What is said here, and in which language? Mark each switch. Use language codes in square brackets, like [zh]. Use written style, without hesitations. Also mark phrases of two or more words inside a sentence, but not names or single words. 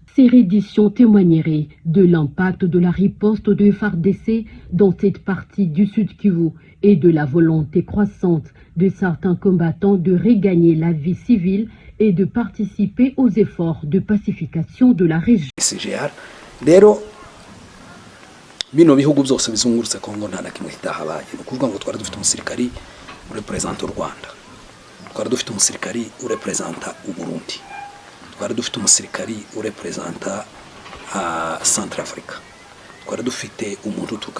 [fr] Ces redditions témoigneraient de l'impact de la riposte de FARDC dans cette partie du Sud Kivu et de la volonté croissante de certains combattants de regagner la vie civile et de participer aux efforts de pacification de la région. [rw] CGR rero bino bihugu byose bizungurutse Kongo nta na kimwe kitahabaye no kuvuga ngo twari dufite umusirikari urepresenta u Rwanda, twari dufite umusirikari urepresenta u Burundi, twari dufite umusirikari urepresenta Centrafrica, twari dufite umuntu uturuka